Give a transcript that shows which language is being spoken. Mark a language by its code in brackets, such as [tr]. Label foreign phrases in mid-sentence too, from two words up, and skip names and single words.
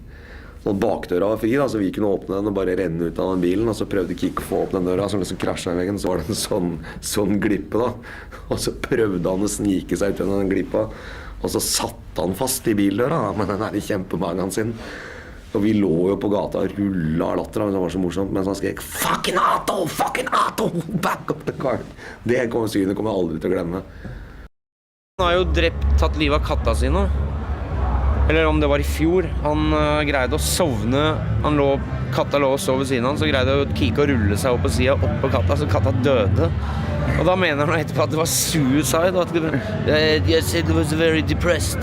[no] Sånn bakdøra var fri, da, så vi kunne åpne den og bare renne ut av den bilen, og så prøvde Kike å få opp den døra, så liksom krasjet i veggen, så var det en sånn glippe da, og så prøvde han å snike seg ut gjennom den glippa, og så satt han fast i bildøra med den her i kjempemagen sin. Og vi lå jo på gata og rulla av latter, det var så morsomt, mens han skrek [en] fucking Ato, back up the car. [no] Det synet kommer jeg aldri til å glemme. Han har jo tatt livet av katta sine. Eller om det var i fjor. Han greide å sovne. Katta lå og sov ved siden av han, så greide Kike å rulle seg opp på siden, opp på katta, så katta døde. Og da mener han etterpå at det var suicide, og at [en] I said it was very depressed.